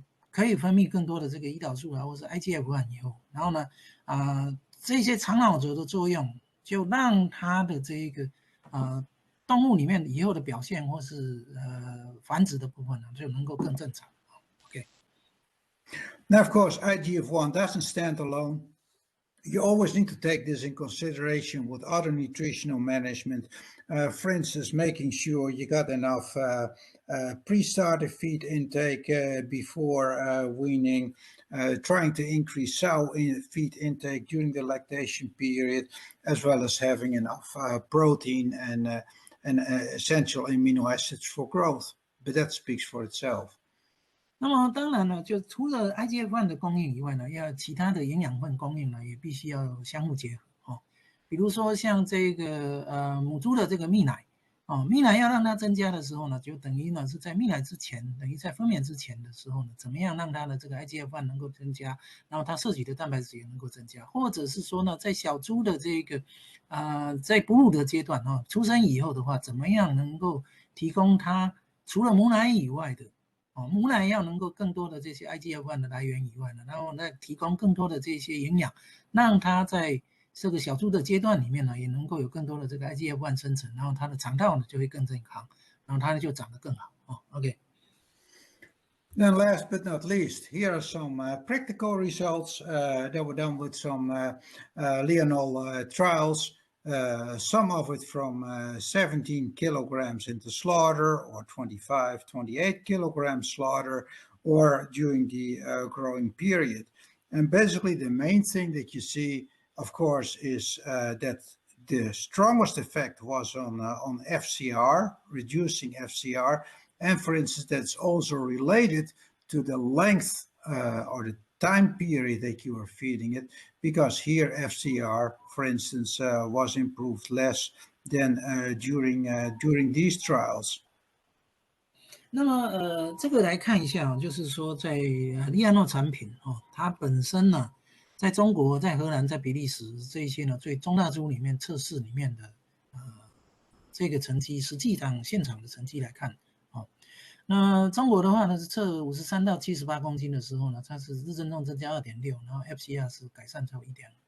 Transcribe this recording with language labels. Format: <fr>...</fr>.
<zh>可以分泌更多的这个胰岛素或是 IGF-1以后，然后呢这些肠脑轴的作用就让它的这一个动物里面以后的表现或是繁殖的部分呢，就能够更正常。 OK.</zh> <en>Now, of course, IGF-1 doesn't stand alone. You always need to take this in consideration with other nutritional management. For instance, making sure you got enough pre-starter feed intake before weaning, trying to increase sow feed intake during the lactation period, as well as having enough protein and essential amino acids for growth. But that speaks for itself.</en> <zh>那么当然呢，就除了 IGF-1的供应以外呢，要其他的营养分供应呢，也必须要相互结合比如说像这个母猪的这个泌奶泌奶要让它增加的时候呢，就等于呢是在泌奶之前，等于在分娩之前的时候呢，怎么样让它的这个 IGF-1能够增加，然后它摄取的蛋白质也能够增加，或者是说呢，在小猪的这个在哺乳的阶段出生以后的话，怎么样能够提供它除了母奶以外的母奶要能够更多的这些 IGF-1的来源以外呢，然后再提供更多的这些营养，让它在这个小猪的阶段里面呢，也能够有更多的这个 IGF-1生成，然后它的肠道呢就会更健康，然后它就长得更好OK.</zh> <en>Then last but not least, here are some practical results that were done with some Lianol trials. Some of it from 17 kilograms into slaughter, or 25, 28 kilograms slaughter, or during the growing period. And basically the main thing that you see, of course, is that the strongest effect was on FCR, reducing FCR. And for instance, that's also related to the length or the time period that you are feeding it, because here FCR, for instance, was improved less than during these trials.</en> <zh>那么这个来看一下就是说在利安诺产品它本身呢，在中国、在荷兰、在比利时这些呢，最中大猪里面测试里面的这个成绩，实际上现场的成绩来看那中国的话呢，是测53到78公斤的时候呢，它是日增重增加 2.6， 然后 FCR 是改善超 1.5。</zh>